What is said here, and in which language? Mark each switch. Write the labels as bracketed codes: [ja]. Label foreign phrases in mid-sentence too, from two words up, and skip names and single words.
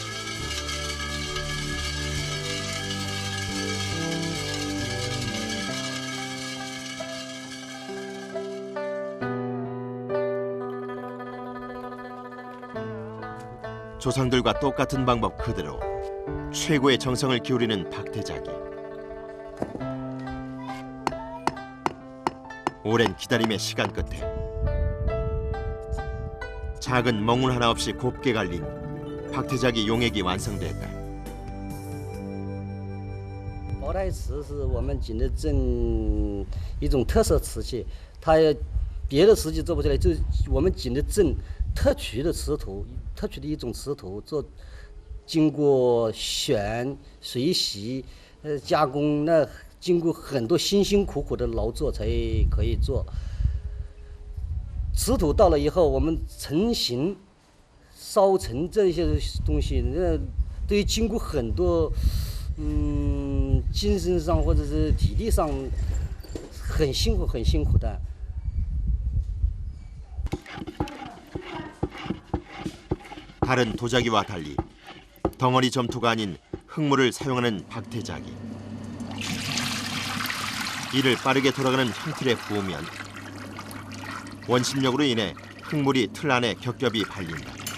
[ko] 조상들과 똑같은 방법 그대로 최고의 정성을 기울이는 박태자기. 오랜 기다림의 시간 끝에 작은 멍울 하나 없이 곱게 갈린 박태자기 용액이 완성됐다. [zh] 薄胎瓷是我们景德镇一种特色瓷器，它别的瓷器做不出来，就是我们景德镇特取的瓷土，特取的一种瓷土，经过选、水洗、加工，那经过很多辛辛苦苦的劳作才可以做。瓷土到了以后，我们成型、烧成这些东西，那都要经过很多精神上或者是体力上很辛苦的。 [ko] 다른 도자기와 달리 덩어리 점토가 아닌 흙물을 사용하는 박태자기. 이를 빠르게 돌아가는 형틀에 부으면 원심력으로 인해 흙물이 틀 안에 겹겹이 발린다.